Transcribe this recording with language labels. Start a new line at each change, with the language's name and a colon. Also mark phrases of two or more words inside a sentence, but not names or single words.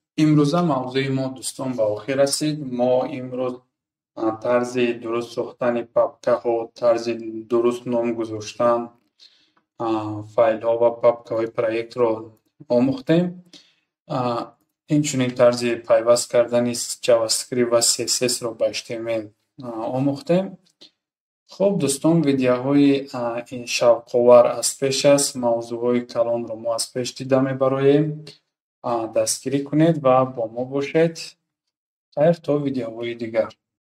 Persian: امروزه موضوع ما دوستان به آخر رسید. ما امروز طرز درست ساختن پاپکه ها، طرز درست نام گذاشتن فایل ها و پاپکه های پروژه رو آموختیم. این چنین طرز پیوست کردن جاوا اسکریپت و CSS رو به HTML омӯхтем.
Tajik: хуб дӯстон, видеоҳои шавқовар аз пеш аст. Мавзӯъҳои калонро мо аз пеш дида мебароем. Дастгирӣ кунед ва бо мо бошед. Хайр, то видеоҳои дигар.